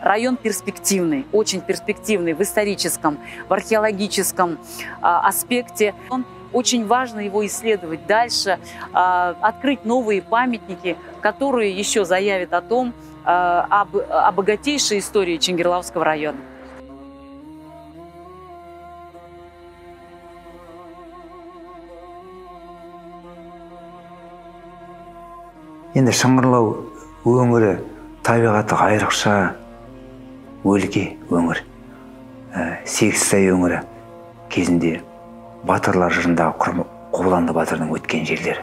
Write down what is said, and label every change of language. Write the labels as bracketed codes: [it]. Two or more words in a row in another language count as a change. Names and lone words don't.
[ru] Район перспективный, очень перспективный в историческом, в археологическом аспекте. Очень важно его исследовать дальше, открыть новые памятники, которые еще заявят о том, о богатейшей истории Чингирлауского района. [kk] Енді Шыңғырлау өңірі табиғаты айрықша өлке өңір. Сегізсай өңірі кезінде батырлар жырындағы Қобыланды батырдың өткен жерлері.